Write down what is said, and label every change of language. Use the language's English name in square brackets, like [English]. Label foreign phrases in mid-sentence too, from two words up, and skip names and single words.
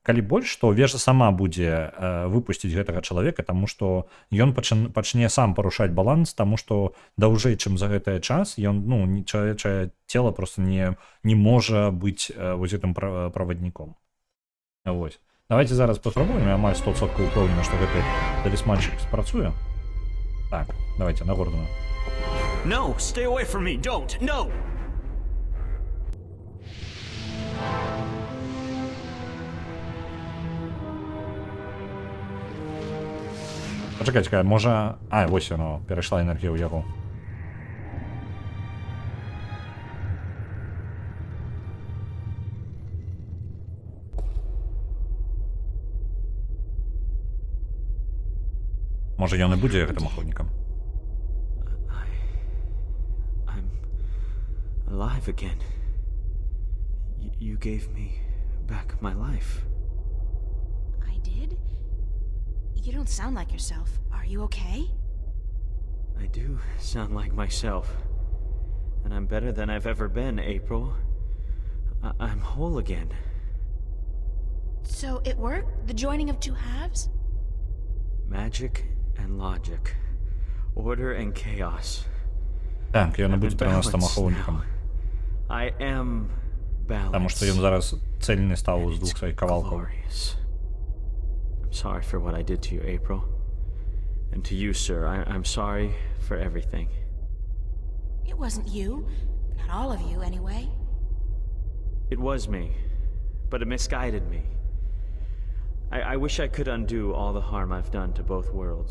[Belarusian] калі больш, то вежа сама будзе выпусціць гэтага чалавека, таму што ён пачне сам парушаць баланс, таму што даўжэй, чым за гэты час ён чалавечае цела просто не можа быць вось гэтым правадніком. Вось. Давайте зараз паспрабуем, я амаль 100% упэўнены, што гэты талісманчык спрацуе. Так, давайте на Гордона. [English] No, stay away from me. Don't. No. [Belarusian] Пачакай, можа... А, вось яно, перайшла энергія ў яго. Можа, ён і будзе гэтым ахоўнікам. [English] I'm alive again. You gave me back my life. I did? You don't sound like yourself. Are you okay? I do sound like myself. And I'm better than I've ever been, April. I'm whole again. So it worked? The joining of two halves? Magic and logic. Order and chaos. [Belarusian] Так, ён і будзе 13-м ахоўнікам. [English] I am balanced. [Belarusian] Таму што ён зараз цельны стаў з двух сваіх кавалкаў. [English] I'm sorry for what I did to you, April. And to you, sir, I'm sorry for everything. It wasn't you. Not all of you, anyway. It was me, but it misguided me. I wish I could undo all the harm I've done to both worlds.